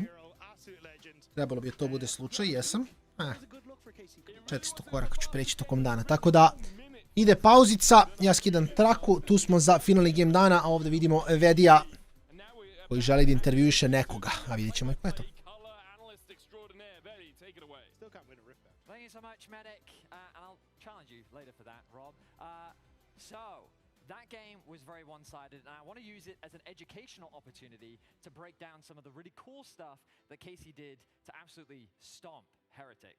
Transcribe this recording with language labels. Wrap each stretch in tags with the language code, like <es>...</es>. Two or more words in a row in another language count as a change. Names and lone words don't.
<bs>Trebalo bi to bude slučaj, jesam. 400 koraka ću preći tokom dana, tako da ide pauzica, ja skidam traku, tu smo za finalni game dana, a ovdje vidimo Vedija koji želi da intervjuiše nekoga, a vidjet ćemo i ko je to.</bs> <en>That game was very one-sided, and I want to use it as an educational opportunity to break down some of the really cool stuff that Casey did to absolutely stomp Heretics.</en>